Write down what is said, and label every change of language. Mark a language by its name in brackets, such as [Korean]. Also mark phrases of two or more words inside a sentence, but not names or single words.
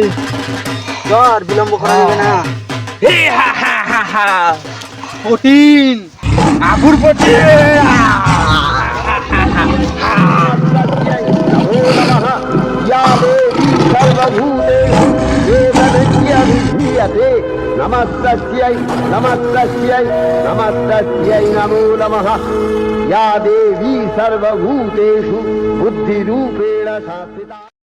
[Bangla] চল, বিলম্ব করা যাবে না। কঠিন আগুর পড়ছে। [Sanskrit] नमस्तस्यै नमस्तस्यै नमस्तस्यै नमो नमः या देवी सर्वभूतेषु बुद्धिरूपेण संस्थिता।